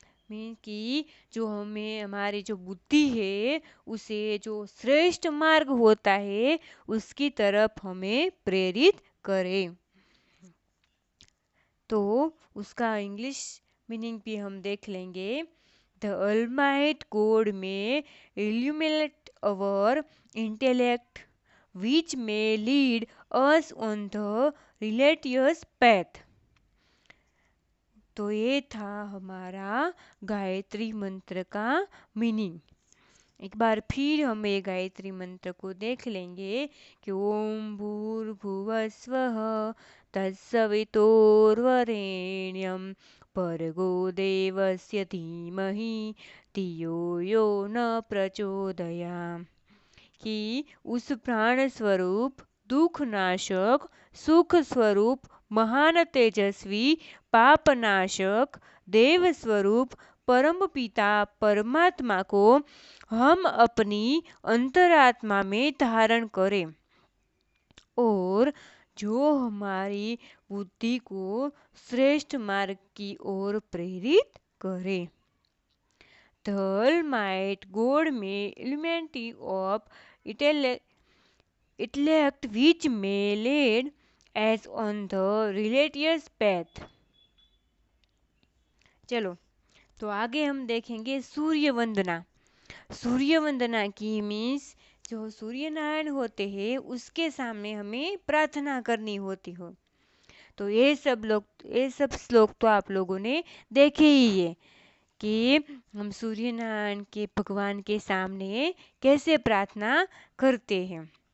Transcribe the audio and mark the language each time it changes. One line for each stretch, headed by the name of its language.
Hindi: Mean कि जो हमें हमारी जो बुद्धि है उसे जो श्रेष्ठ मार्ग होता है उसकी तरफ हमें प्रेरित करे। तो उसका इंग्लिश मीनिंग भी हम देख लेंगे।
English: The almighty God may illuminate our intellect which may lead us on the religious path।
Hindi: तो ये था हमारा गायत्री मंत्र का मीनिंग। एक बार फिर हम ये गायत्री मंत्र को देख लेंगे कि
Sanskrit: ओम भूर्भुवस्वः तत्सवितुर्वरेण्यं भर्गो देवस्य धीमहि धियो यो न प्रचोदयात्।
Hindi: कि उस प्राण स्वरूप, दुख नाशक, सुख स्वरूप, महान तेजस्वी, पाप नाशक, देव स्वरूप परम पिता परमात्मा को हम अपनी अंतरात्मा में धारण करें और जो हमारी बुद्धि को श्रेष्ठ मार्ग की ओर प्रेरित करे।
English: The Almighty God may illuminate of intellect which may lead as on the religious path।
Hindi: चलो तो आगे हम देखेंगे सूर्य वंदना। सूर्य वंदना की मीन्स जो सूर्य नारायण होते हैं उसके सामने हमें प्रार्थना करनी होती हो। तो ये सब श्लोक तो आप लोगों ने देखे ही है कि हम सूर्य नारायण के भगवान के सामने कैसे प्रार्थना करते हैं।